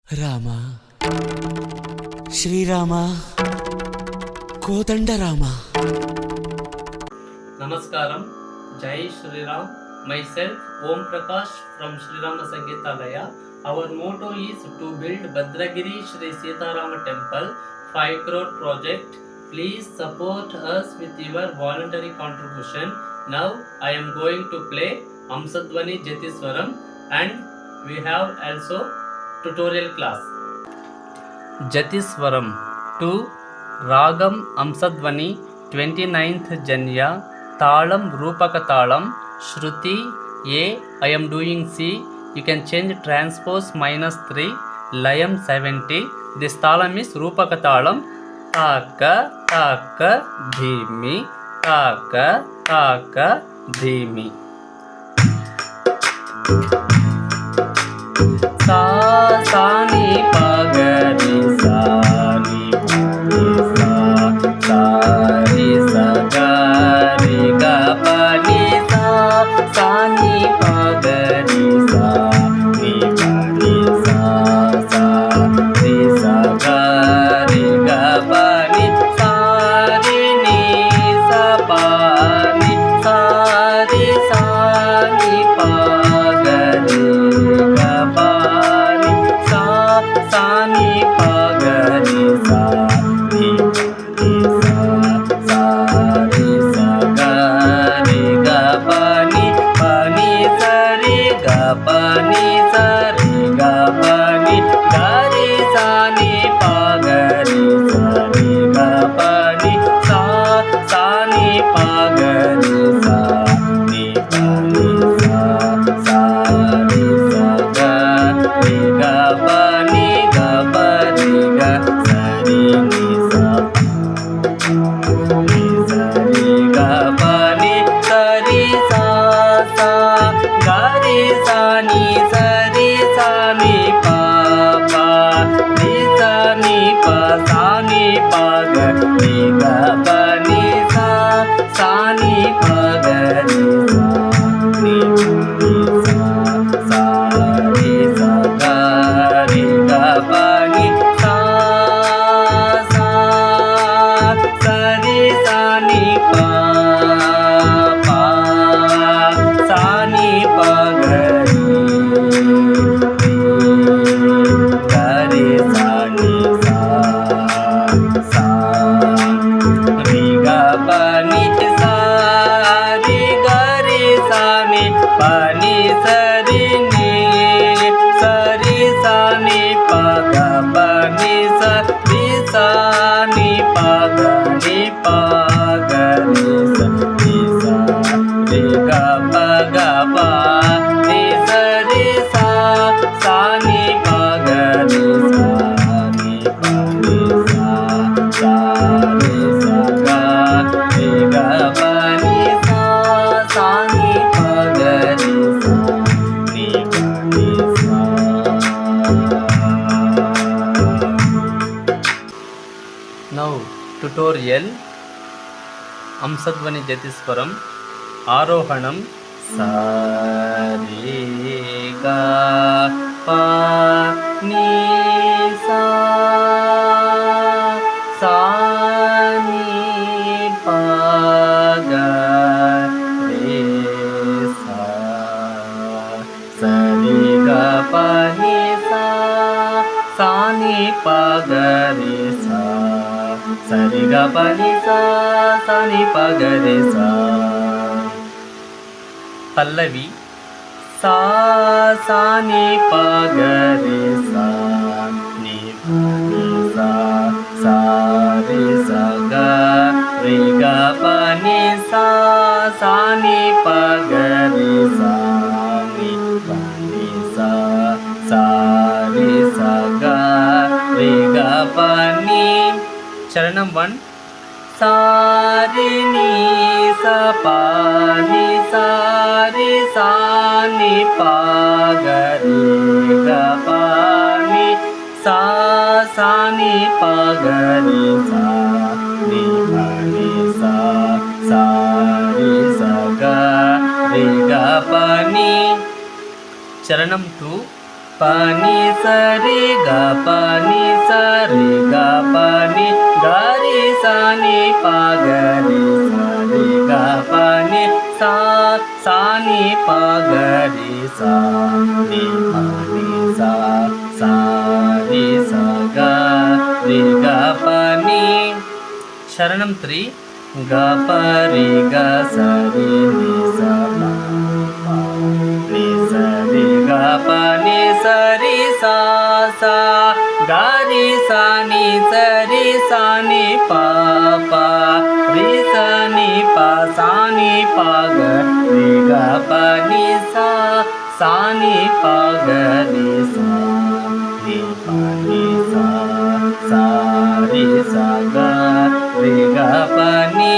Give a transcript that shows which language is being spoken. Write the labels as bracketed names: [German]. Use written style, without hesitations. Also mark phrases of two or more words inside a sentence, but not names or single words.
[Telugu] రామ శ్రీరామ కోదండరామ. Namaskaram, [Hindi] Jai Shri Ram. [English] Myself, Om Prakash from Sri Rama Sangeetalaya. Our motto is to build Bhadragiri Shri Sitarama Temple 5 crore project. Please support us with your voluntary contribution. Now I am going to play Amsadvani Jatiswaram and we have also tutorial class. Jatiswaram 2 Ragam Amsadvani 29th Janya Talam Rupaka Talam Shruti A. I am doing C. You can change transpose -3 Layam 70. This talam is Rupaka Talam. Taka Taka Dhimi Taka Taka Dhimi. Sa sa ni pa ga ri sa ni pa ri sa sa ri sa ga ri ga pa ni sa ni pa ga ri sa ni pa ri sa sa ri sa ga ri ga pa ni sa ri ni sa pa ni sa ri sa ni pa ga ri ga pa sa ni pa ga ri sa ni pa ri sa sa ri sa ga ri ga pa ni sa ri ga pa ni sa ri ga pa ni ga ri sa ni pa ga ri sa ri ga pa ni sa ni pa ga ri sa ni pa ni sa sa ri sa ga ri ga pa ni ga pa ri ga sa ri ni sa ni sa ri ga pa ni sa ri sa sa ga ri sa ni pa pa ri sa ni pa sa ni pa ga ri ga pa ni sa ni pa ga ri sa ni sa sa ri sa ga ri ga pa ni sa sa ri sa ni pa pa sa ni pa ga ri ga ri sa ni sa sa ri ga pa ni sa ri ga ri sa ni pa ni sa ri ni sa ri sa ni pa ga pa ni sa ri sa ni pa ga ni pa ga ri sa ri ga pa ni sa ri sa sa ni pa ga ri sa ni pa ni sa sa ri sa ga ri ga pa ni sa sa ni pa ga ri sa ni pa ni sa. Now tutorial Amsadvani Jatiswaram Arohanam sa re ga pa ni sa sa ni pa ga re sa sa ri ga pa ni sa ni pa ga re sa sa ri ga pa ni sa ni pa ga re sa. Pallavi sa ni pa ga re sa ni pa ni sa sa ri sa ga ri ga pa ni sa ni pa ga re sa ni pa ni sa sa ri sa ga ri ga pa ni. Charanam 1 sa ri ni sa pa ni sa ri sa ni pa ga ri ga pa ni sa ni pa ga ri sa ni pa ni sa sa ri sa ga ri ga pa ni. Charanam 2 pani sa re ga pani sa re ga pani ga re sa ni pa ga re sa re ga pani sa sa ni pa ga re sa ni pa ni sa sa re sa ga re ga pani. Sharanam 3. Ga pa re ga sa re ni sa pa pa ni sa re ga pa ni sa re sa sa ga re sa ni sa ni pa pa re sa ni pa sa ni pa ga re ga pa ni sa sa ni pa ga re sa ni pa ni sa sa re sa ga re ga pa ni.